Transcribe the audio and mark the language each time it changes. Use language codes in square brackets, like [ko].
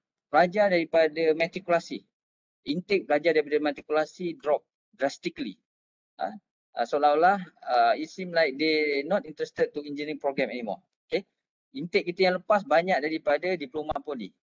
[ms] Pelajar daripada matrikulasi. Intake pelajar daripada matrikulasi [en] drop drastically. [ms] Seolah-olah [en] it seem like they not interested to engineering program anymore. Okay. [ms] Intake kita yang lepas banyak daripada diploma poli.